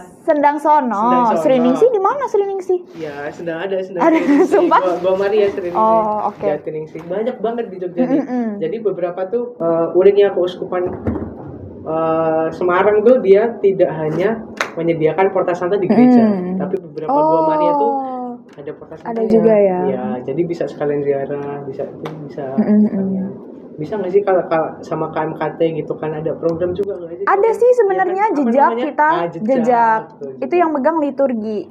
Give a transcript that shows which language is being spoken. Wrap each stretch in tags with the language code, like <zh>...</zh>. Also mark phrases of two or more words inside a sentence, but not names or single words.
<id>Sendang Sono. Sriningsih di mana Sriningsih? Ya, sedang ada sedang. Ada, sumpah? Gua Maria Sriningsih. Oh, oke. Jatiningsih. Banyak banget di Jogja nih. Jadi beberapa tuh uniknya keuskupan Semarang tuh dia tidak hanya menyediakan</id> <la>porta santa</la> <id>di gereja, tapi beberapa Gua Maria tuh ada</id> <la>porta santa.</la> <id>Ada juga ya. Ya, jadi bisa sekalian ziarah, bisa sekalian. Bisa nggak sih kalau sama KMKT gitu kan ada program juga nggak sih? Ada sih sebenarnya Ya kan? Apa jejak namanya? kita, jejak. Tuh, Itu yang megang liturgi.</id>